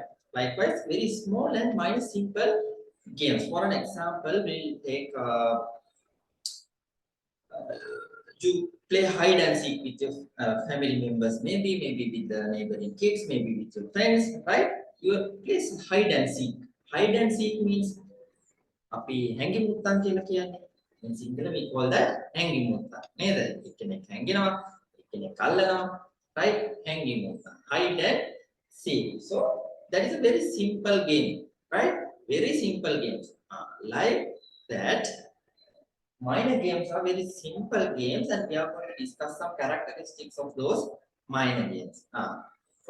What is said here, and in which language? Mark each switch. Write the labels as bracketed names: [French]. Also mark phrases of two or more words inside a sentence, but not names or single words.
[English] Likewise, very small and minor simple games. For an example, we'll take you play hide and seek with your family members, maybe with the neighboring kids, maybe with your friends, right? You play hide and seek. Hide and seek means [Sinhala] අපි හැංගි මුත්තන් කියලා කියන්නේ. [English] In Sinhala we call that [Sinhala] හැංගි මුත්තන්. නේද? එක්කෙනෙක් හැංගෙනවා, එක්කෙනෙක් අල්ලනවා, right? හැංගි මුත්තන්. [English] Hide and seek. So that is a very simple game, right? Very simple games. Like that, minor games are very simple games, and we are going to discuss some characteristics of those minor games.